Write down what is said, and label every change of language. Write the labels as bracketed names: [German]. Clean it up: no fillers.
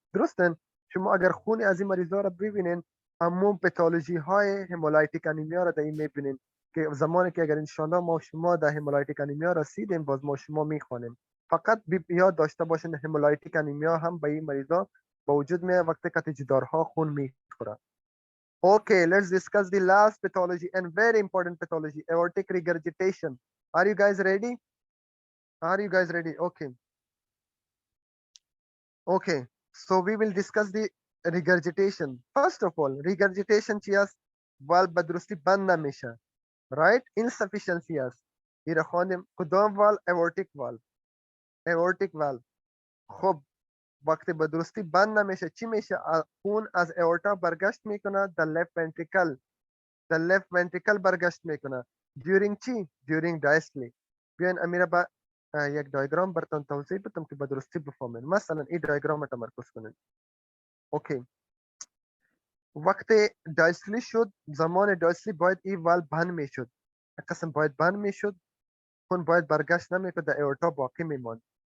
[Persian] درستن؟ شما اگر خون از این مریضا رو ببینین اما پاتولوژی های همولایتیک انیمیا رو در این میبینین که زمانی که اگر انشالله ما شما در همولایتیک انیمیا رسیدیم باز ما شما میخوانیم. فقط یاد داشته باشین همولایتیک انیمیا هم به این مریضا با وجود میاد وقتی که جدارها خون میخوره. [English] Okay, let's discuss the last pathology and very important pathology, aortic regurgitation. Are you guys ready? Are you guys ready? Okay, so we will discuss the regurgitation. First of all, regurgitation [Persian] چی است؟ والو به درستی بند نمیشه. [English] Right? [Persian] Insufficiency است. این خواندیم کدام والو؟ aortic valve. aortic valve. خب وقتی به درستی بند نمیشه چی میشه؟ خون از aorta برگشت میکنه [English] the left ventricle. The left ventricle [Persian] برگشت میکنه. [English] During [Persian] چی؟ [English] During diastole. [Persian] بیاین امیره با یک دیاگرام براتون توضیح بدم که به درستی بفهمین. مثلا این دیاگرام رو تمرکز کنین. اوکی وقتی دایسلی شد زمان دایسلی باید این والو بند میشد. قسم باید بند میشد، خون باید برگشت نمیکرد، در اورتا باقی میماند.